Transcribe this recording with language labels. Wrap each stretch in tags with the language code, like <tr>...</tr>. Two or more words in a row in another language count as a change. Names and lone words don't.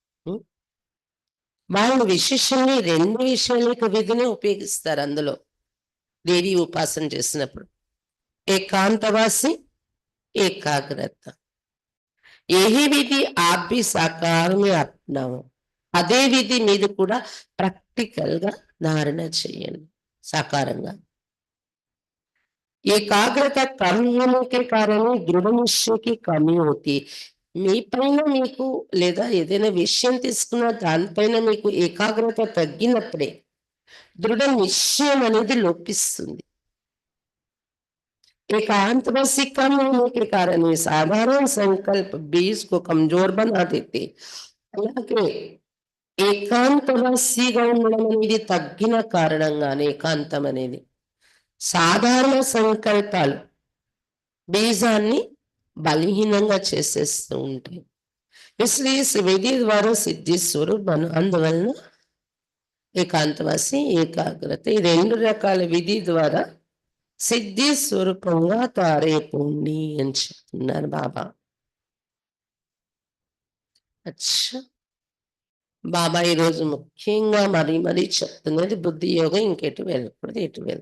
<te>వాళ్ళు విశేషంగా రెండు విషయాల విధిని ఉపయోగిస్తారు. అందులో దేవి ఉపాసన చేసినప్పుడు ఏకాంతవాసి, ఏకాగ్రత.</te> <hi>यही विधि आप भी साकार में अपनाओ.</hi> <te>అదే విధి మీద కూడా ప్రాక్టికల్ గా ధారణ చేయండి సాకారంగా.</te> <hi>ఏకాగ్రత कम होने के कारण दृढ़ निश्चय की कमी होती.</hi> <te>మీ పైన మీకు లేదా ఏదైనా విషయం తీసుకున్న దానిపైన మీకు ఏకాగ్రత తగ్గినప్పుడే దృఢ నిశ్చయం అనేది లోపిస్తుంది.</te> <hi>एकांतवासी कम होने के कारण ये साधारण संकल्प बीज को कमजोर बना देते.</hi> <te>అలాగే ఏకాంతవాసిగా ఉండడం అనేది తగ్గిన కారణంగానే ఏకాంతం అనేది సాధారణ సంకల్పాలు బీజాన్ని బలహీనంగా చేసేస్తూ ఉంటాయి.</te> <hi>इसलिए इस विधि द्वारा सिद्धि स्वरूप बन</hi> <te>అందువలన ఏకాంతవాసి, ఏకాగ్రత ఈ రెండు రకాల విధి ద్వారా సిద్ధి స్వరూపంగా తారైపోండి అని చెప్తున్నారు బాబా. అచ్చా, బాబా ఈరోజు ముఖ్యంగా మరీ చెప్తున్నది బుద్ధి యోగం ఇంకెటు వెళ్ళకూడదు, ఎటు వెళ్ళదు.</te>